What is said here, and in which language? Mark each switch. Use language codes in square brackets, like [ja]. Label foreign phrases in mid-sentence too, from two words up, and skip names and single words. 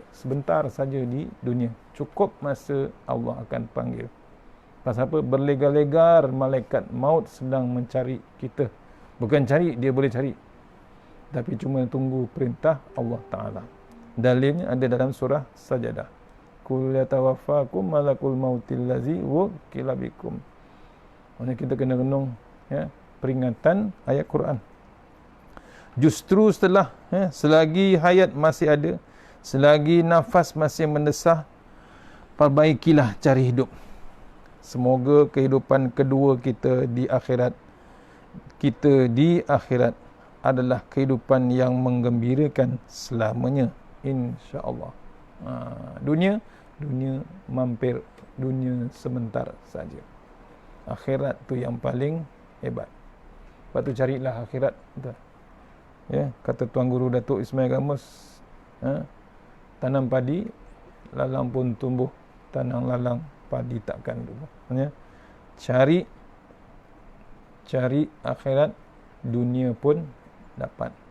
[ms] Sebentar saja di dunia. Cukup masa Allah akan panggil. Pasal apa? Berlegar-legar malaikat maut sedang mencari kita. Bukan cari, dia boleh cari. Tapi cuma tunggu perintah Allah Ta'ala. Dalilnya ada dalam surah Sajadah. [ar] قل يتوفاكم ملك الموت الذي وكل بكم. [ms] Maksudnya kita kena renung peringatan ayat Quran. Justru setelah selagi hayat masih ada, selagi nafas masih mendesah, perbaikilah cari hidup. Semoga kehidupan kedua kita di akhirat adalah kehidupan yang menggembirakan selamanya, [ar] إن شاء الله. [ms] Dunia mampir, dunia sebentar saja. Akhirat tu yang paling hebat. Lepas tu carilah akhirat. Ya, kata Tuan Guru Datuk Ismail Gamus, tanam padi, lalang pun tumbuh, tanam lalang, padi takkan tumbuh. Maksudnya, cari akhirat, dunia pun dapat.